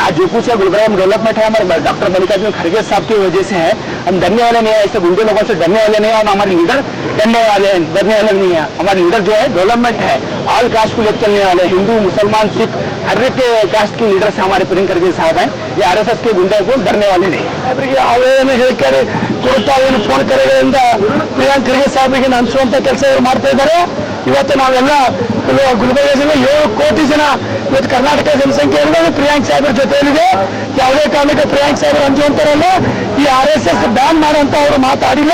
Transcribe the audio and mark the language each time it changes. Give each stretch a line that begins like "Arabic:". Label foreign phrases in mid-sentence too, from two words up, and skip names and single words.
Hindi: आज जो कुछ है गुलबर्गा में डेवलपमेंट है हमारे डॉक्टर मल्लिकार्जुन खरगे साहब की वजह से है। हम डरने वाले नहीं है, ऐसे गुंडे लोगों से डरने वाले नहीं है और हमारे लीडर डरने वाले नहीं है। हमारे लीडर जो है डेवलपमेंट है,
English: all caste
Hindi: को लेकर चलने वाले, हिंदू मुसलमान सिख हर एक कास्ट के लीडर से हमारे प्रियंक खरगे साहब हैं। ये आरएसएस के गुंडे को डरने वाले नहीं।
Kannada: ಅವರೇನು ಹೇಳ್ತಾರೆ ಕೊಡ್ತಾ ಏನು ಫೋನ್ ಕರೆಗಳಿಂದ ಪ್ರಿಯಾಂಕ್ ಖರ್ಗೆ ಸಾಹೇಬರಿಗೆ ಅನಿಸುವಂತ ಕೆಲಸ ಇವರು ಮಾಡ್ತಾ ಇದ್ದಾರೆ. ಇವತ್ತು ನಾವೆಲ್ಲ ಗುಲ್ಬರ್ಗ ಜಿಲ್ಲೆ 7 ಕೋಟಿ ಜನ ಇವತ್ತು ಕರ್ನಾಟಕ ಜನಸಂಖ್ಯೆ ಇರೋದು ಪ್ರಿಯಾಂಕ್ ಸಾಹೇಬರ ಜೊತೆಯಲ್ಲಿದೆ. ಯಾವುದೇ ಕಾರಣಕ್ಕೆ ಪ್ರಿಯಾಂಕ್ ಸಾಹೇಬರು ಅಂಜುವಂತಾರಲ್ಲ, ಈ ಆರ್ಎಸ್ಎಸ್ ಬ್ಯಾನ್ ಮಾಡುವಂತ ಅವರು ಮಾತಾಡಿಲ್ಲ.